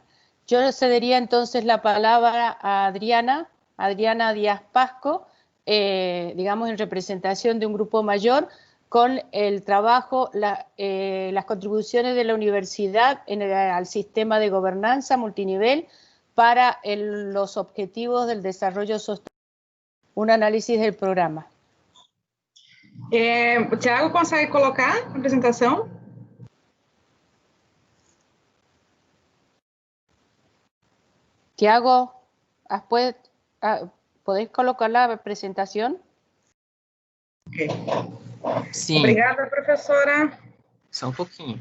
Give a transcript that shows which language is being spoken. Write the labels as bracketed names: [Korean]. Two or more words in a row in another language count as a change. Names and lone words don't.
[Spanish] Yo cedería entonces la palabra a Adriana Díaz Pasco, digamos en representación de un grupo mayor, con el trabajo, las contribuciones de la universidad al sistema de gobernanza multinivel para los objetivos del desarrollo sostenible. Un análisis del programa. [Portuguese] Tiago, consegue colocar a apresentação? Tiago, [Spanish] ¿podés colocar la presentación? Ok. [Portuguese] Sim. Obrigada, professora. Só um pouquinho.